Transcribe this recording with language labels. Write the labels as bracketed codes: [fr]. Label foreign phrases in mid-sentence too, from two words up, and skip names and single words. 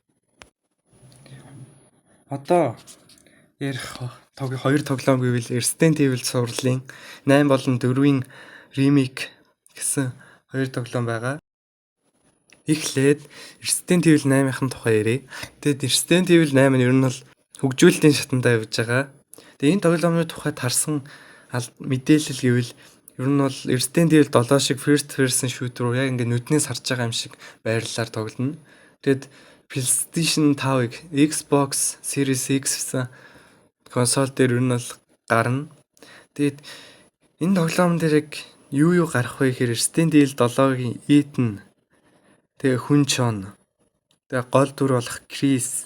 [mn] Одоо ярих хоёр тоглоом гэвэл Resident Evil сурлалын 8 болон 4-ийн ремейк гэсэн хоёр тоглоом байгаа. Эхлээд Resident Evil 8-ын тухай ярив. Тэгээд Resident Evil 8 нь ер нь бол хөгжүүлэлтийн шатандаа явж байгаа. Тэгээд энэ тоглоомны тухайд харсан мэдээлэл гэвэл ер нь бол Resident Evil 7 шиг [en] first person shooter [mn] руу яг ингээд нүднээс харж байгаа юм шиг байрлалаар тоглоно. Тэгээд PlayStation 5-ыг Xbox Series X гэсэн консол дээр ер нь бол гарна. Тэгээд энэ тоглоом дээр яг юу гарах вэ гэхээр Resident Evil 7-гийн Ethan, тэгээ хүн John, тэгээ гол дүр болох Chris.